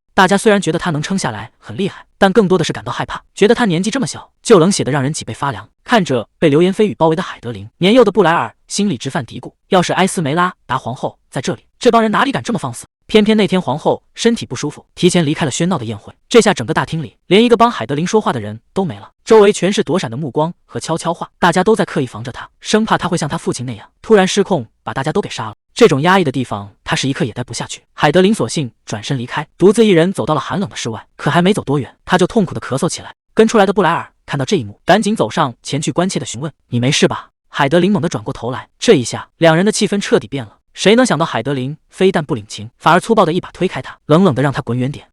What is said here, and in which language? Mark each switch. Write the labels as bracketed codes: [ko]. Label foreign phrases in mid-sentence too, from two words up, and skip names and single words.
[zh] 大家雖然覺得他能撐下來很厲害，但更多的是感到害怕，覺得他年紀這麼小，就冷血得讓人脊背發涼。看着被流言蜚語包圍的海德琳，年幼的布萊爾心裡直犯嘀咕，要是埃斯梅拉達皇後在這裡，這幫人哪裡敢這麼放肆？偏偏那天皇後身體不舒服，提前離開了喧鬧的宴會，這下整個大廳裡連一個幫海德琳說話的人都沒了，周圍全是躲閃的目光和悄悄話，大家都在刻意防着他，生怕他會像他父親那樣突然失控，把大家都給殺了。這種壓抑的地方，他是一刻也待不下去。海德琳索性轉身離開，獨自一人走到了寒冷的室外。可還沒走多遠，他就痛苦地咳嗽起來。跟出來的布萊爾看到這一幕，趕緊走上前去關切地詢問：“你沒事吧？” 海德琳猛地轉過頭來，這一下兩人的氣氛徹底變了。誰能想到海德琳非但不領情，反而粗暴地一把推開他，冷冷地讓他滾遠點。